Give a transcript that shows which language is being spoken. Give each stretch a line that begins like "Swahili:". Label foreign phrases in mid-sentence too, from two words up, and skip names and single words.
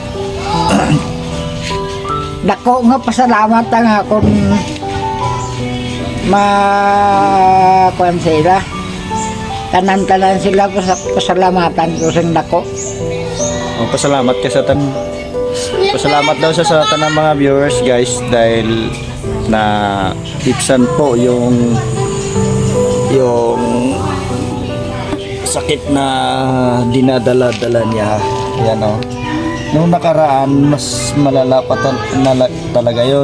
Hiligaynon: Dako nga pasalamat ang akong kuan sa ila. Tanan-tanan sila pasalamatan ko sa dako. pasalamat ka sa pasalamat daw sa tanang
Filipino: mga viewers guys dahil na itsan po yung sakit na dinadala-dala niya. Yan o. Nung nakaraan, mas malala pa talaga yon.